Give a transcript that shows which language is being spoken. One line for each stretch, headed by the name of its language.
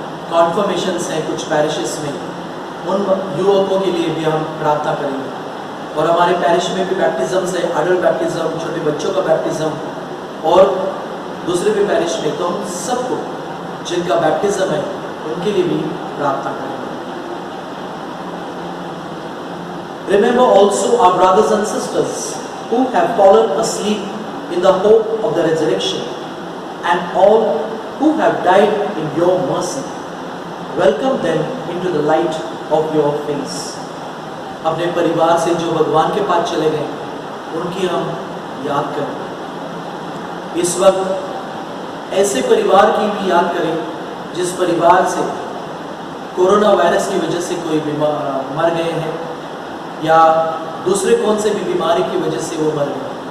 Hindi: कॉन्फर्मेशंस हैं कुछ पैरिशेस में, उन युवकों के लिए भी हम प्रार्थना करेंगे। और हमारे पैरिश में भी बैप्टिज्म है, अडल्ट बैप्टिज्म, छोटे बच्चों का बैप्टिज्म, और दूसरे भी पैरिश में, तो हम सबको जिनका बैप्टिज्म है उनके लिए भी प्रार्थना करेंगे।
English: Remember also our brothers and sisters who have fallen asleep in the hope of the resurrection, and all who have died in your mercy. Welcome them into the light of your face.
Hindi: अपने परिवार से जो भगवान के पास चले गए, उनकी हम याद करें। इस वक्त ऐसे परिवार की भी याद करें जिस परिवार से कोरोना वायरस की वजह से कोई मर गए हैं, या दूसरे कौन से भी बीमारी की वजह से वो मर गए।